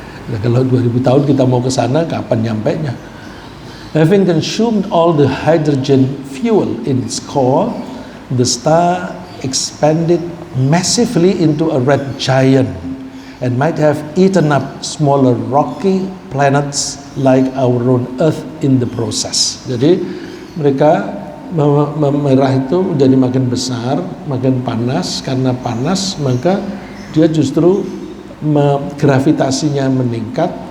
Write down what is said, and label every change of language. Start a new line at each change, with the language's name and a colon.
Indonesian: Nah, kalau 2000 tahun kita mau ke sana, kapan nyampenya?
English: Having consumed all the hydrogen fuel in its core, the star expanded massively into a red giant and might have eaten up smaller rocky planets like our own Earth in the process.
Indonesian: Jadi mereka merah itu menjadi makin besar, makin panas. Karena panas maka dia justru gravitasinya meningkat.